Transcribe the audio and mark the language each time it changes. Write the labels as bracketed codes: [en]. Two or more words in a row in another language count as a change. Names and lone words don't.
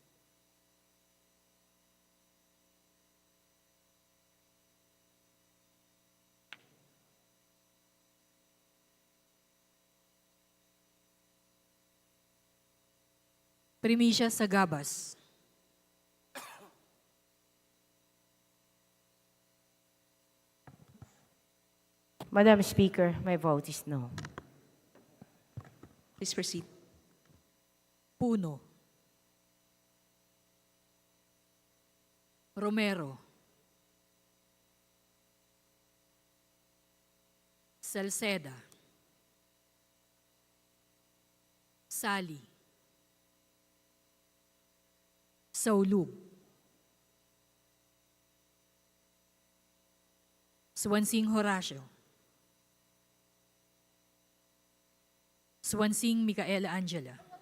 [en] Primicia Sagabas. Madam Speaker, my vote is no. Please proceed. Puno. Romero. Salceda. Sali. Saulug. Swansing Horacio. Swansing Micaela Angela.